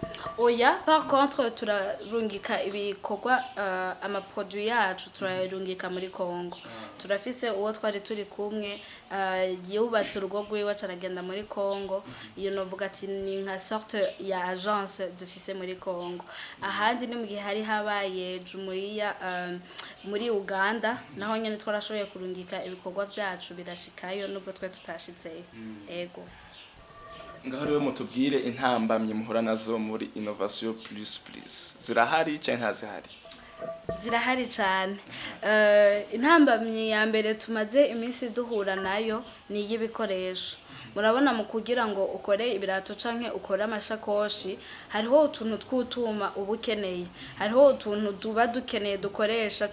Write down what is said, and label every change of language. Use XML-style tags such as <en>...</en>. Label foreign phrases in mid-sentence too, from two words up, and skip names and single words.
<rn>oya</rn> <fr>par contre</fr> <rn>turarungika ibikorwa amaproduit yacu turarungika muri Congo turafise uwo twari turi kumwe yubatse urugo rwiwe caragenda muri Congo iyo novuga ati ni nka sorte ya agence dufise muri Congo ahandi ni mu gihe hari habaye jumuiya muri Uganda naho nyene twarashoboye kurungika ibikorwa byacu birashikayo nubwo twe tutashitseyo ego ngaho rero mutubwire intambamye muhora nazo muri innovation plus plus zirahari cyane ntazihari zirahari cyane intambamye ya mbere tumaze iminsi duhura nayo ni y'ibikoresho murabona mu kugira ngo ukore ibirato canke ukore amashakoshi hariho utuntu tw'utuma ubukeneye hariho utuntu tuba dukeneye dukoresha</rn>